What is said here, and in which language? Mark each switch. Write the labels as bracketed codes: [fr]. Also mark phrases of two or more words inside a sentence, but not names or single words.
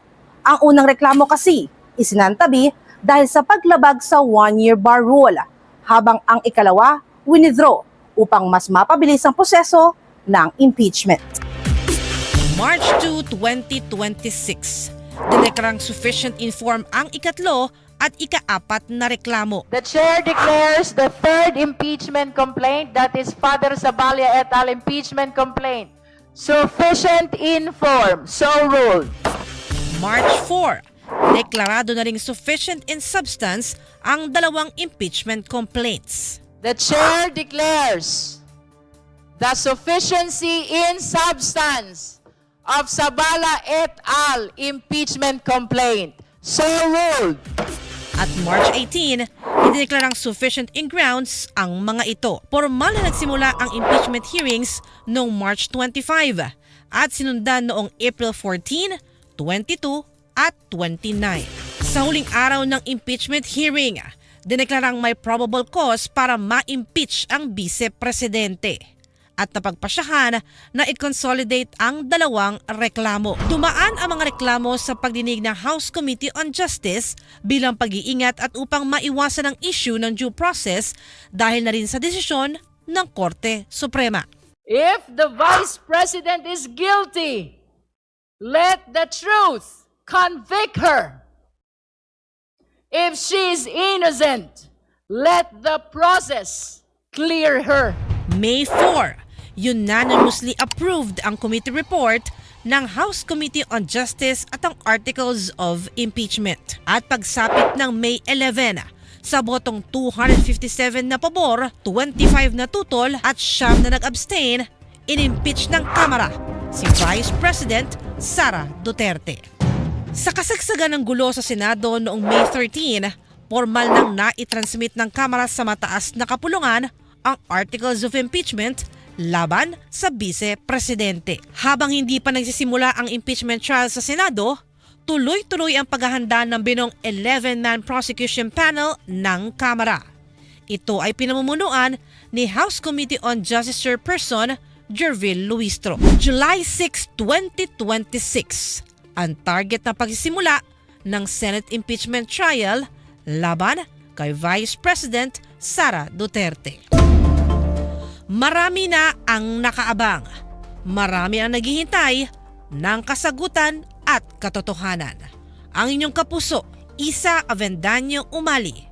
[tl] Ang unang reklamo kasi isinantabi dahil sa paglabag sa [en] 1-year bar rule, [tl] habang ang ikalawa withdraw upang mas mapabilis ang proseso ng impeachment. March 2, 2026, dineklarang [en] sufficient inform [tl] ang ikatlo at ika-4 na reklamo. [en] The chair declares the 3rd impeachment complaint, that is Father Zabalia et al. Impeachment complaint, sufficient in form. So ruled. [tl] March 4, deklarado na ring [en] sufficient in substance [tl] ang 2 [en] impeachment complaints. The chair declares the sufficiency in substance of Zabala et al. Impeachment complaint. So ruled. [tl] At March 18, idineklarang [en] sufficient in grounds [tl] ang mga ito. Formal na nagsimula ang [en] impeachment hearings [tl] noong March 25 at sinundan noong April 14, 22 at 29. Sa huling araw ng [en] impeachment hearing, [tl] dineklarang may [en] probable cause [tl] para ma-impeach ang vice-presidente at napagpasyahan na i-consolidate ang 2 reklamo. Dumaan ang mga reklamo sa pagdinig ng House Committee on Justice bilang pag-iingat at upang maiwasan ang issue ng [en] due process [tl] dahil na rin sa desisyon ng Korte Suprema. [en] If the Vice President is guilty, let the truth convict her. If she is innocent, let the process clear her. [tl] May 4, [en] unanimously approved [tl] ang [en] committee report [tl] ng House Committee on Justice at ang Articles of Impeachment. At pagsapit ng May 11, sa botong 257 na pabor, 25 na tutol at 9 na nag-abstain, in-impeach ng Kamara si Vice President Sara Duterte. Sa kasagsagan ng gulo sa Senado noong May 13, formal nang naitransmit ng Kamara sa mataas na kapulungan ang Articles of Impeachment laban sa Vice-Presidente. Habang hindi pa nagsisimula ang [en] impeachment trial [tl] sa Senado, tuloy-tuloy ang paghahanda ng binong [en] 11-man prosecution panel [tl] ng Kamara. Ito ay pinamumunuan ni House Committee on Justice Chairperson Jervil Luistro. July 6, 2026, ang target na pagsisimula ng [en] Senate impeachment trial [tl] laban kay Vice President Sara Duterte. Marami na ang nakaabang. Marami ang naghihintay ng kasagutan at katotohanan. Ang inyong kapuso, Isa Avendaño Umali.